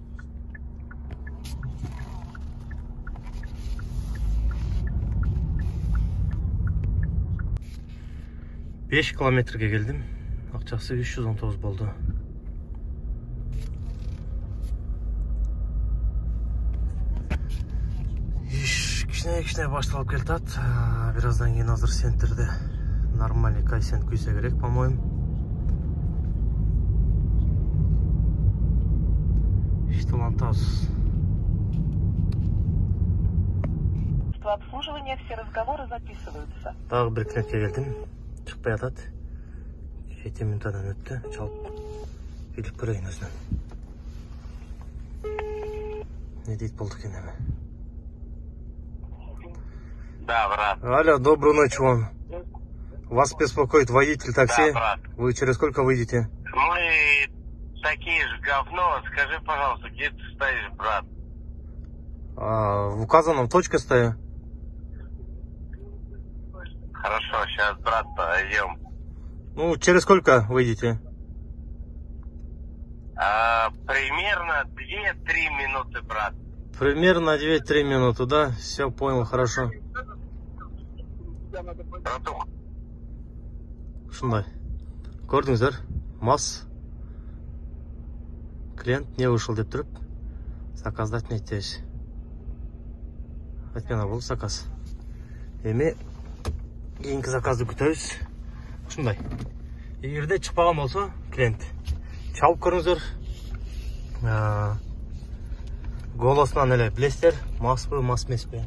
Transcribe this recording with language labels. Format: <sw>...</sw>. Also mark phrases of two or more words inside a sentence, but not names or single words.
<ky>Беш километрге келдим. Акчасы 319 болду. Кичине башталып келатат. Бираздан кийин азыр центрде</ky> <ru>нормальный коэффициент</ru> <ky>күйсө керек, по-моему. Иштелантабыз.</ky> <ru>Обслуживание, все разговоры записываются.</ru> <ky>Дагы бир клиентке келдим. Чыкпай атат. 7 минутадан өттү. Чалып билип көрөйүн өзүнөн. Не дейт болду экен эми? Да, брат.</ky> <ru>Алло, добрую ночь вам. Вас беспокоит водитель такси. Да, брат. Вы через сколько выйдете? Мы такие же говно. Скажи, пожалуйста, где ты стоишь, брат? В указанном точке стою. Хорошо, сейчас, брат, пойдем. Ну, через сколько выйдете? Примерно 2-3 минуты, брат. Примерно 2-3 минуты, да? Все, понял, хорошо. Братух.</ru> <ky>Ушундай. Көрдүңүздөр, мас.</ky> <ru>Клиент не вышел</ru> <ky>деп туруп, заказды отметебиз. Отмена болду заказ. Эми кийинки заказды күтөбүз. Ушундай. Эгерде чыкпаган болсо, клиент чалып көрүңүздөр. Голосунан эле билесиздер, маспы, мас эмеспи.</ky>